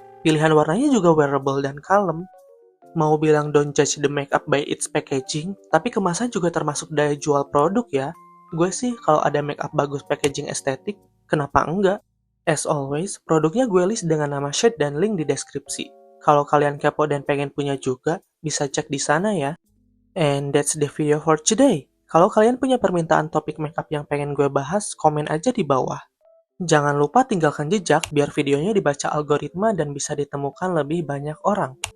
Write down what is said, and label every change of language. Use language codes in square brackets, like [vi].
[id] Pilihan warnanya juga wearable dan kalem. Mau bilang [en] don't judge the makeup by its packaging, [id] tapi kemasan juga termasuk daya jual produk ya. Gue sih kalau ada makeup bagus packaging estetik, kenapa enggak? [en] As always, [id] produknya gue list dengan nama shade dan link di deskripsi. Kalau kalian kepo dan pengen punya juga, bisa cek di sana ya. [en] And that's the video for today. [id] Kalau kalian punya permintaan topik makeup yang pengen gue bahas, komen aja di bawah. Jangan lupa tinggalkan jejak biar videonya dibaca algoritma dan bisa ditemukan lebih banyak orang.